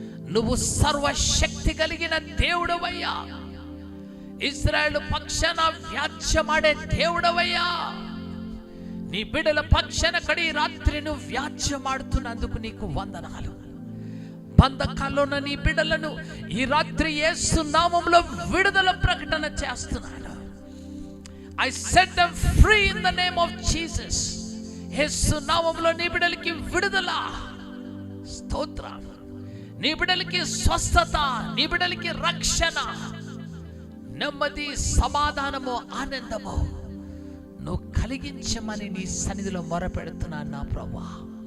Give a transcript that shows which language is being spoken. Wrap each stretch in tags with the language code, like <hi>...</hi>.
<te>నువ్వు సర్వశక్తి కలిగిన దేవుడవయ్యా. ఇశ్రాయేలు పక్షాన వ్యాజ్యమాడే దేవుడవయ్యా. నీ బిడ్డల పక్షాన కడి రాత్రి నువ్వు వ్యాజ్యమాడుతున్నందుకు నీకు వందనాలు. బంధకాల్లో ఉన్న నీ బిడ్డలను ఈ రాత్రి యేసు నామములో విడుదల ప్రకటన చేస్తున్నాను.</te> <en>I set them free in the name of Jesus.</en> <te>యేసు నామములో నీ బిడ్డలకి విడుదల, స్తోత్రం. నీ బిడ్డలకి స్వస్థత, నీ బిడ్డలకి రక్షణ, నెమ్మది, సమాధానము, ఆనందము నువ్వు కలిగించమని నీ సన్నిధిలో మొరపెడుతున్నాను నా ప్రభువా.</te>